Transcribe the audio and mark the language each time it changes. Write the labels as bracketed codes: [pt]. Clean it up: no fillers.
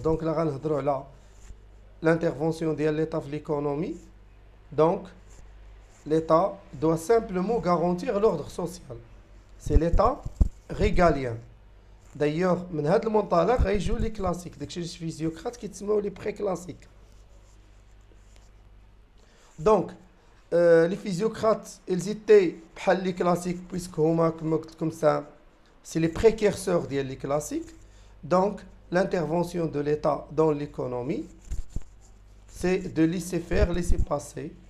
[fr] Donc, l'intervention de l'État dans l'économie. Donc, l'État doit simplement garantir l'ordre social. C'est l'État régalien. D'ailleurs, [ar] من هذا المنطلق غيجوا [fr] les classiques. [ar] داكشي اللي الفيزيوقراط كيتسموا [fr] les pré-classiques. Donc, les physiocrates, ils étaient [ar] بحال [fr] les classiques puisque [ar] هما كما قلت لكم [fr] ça, c'est les précurseurs ديال les classiques. Donc, l'intervention de l'État dans l'économie, c'est de laisser faire, laisser passer.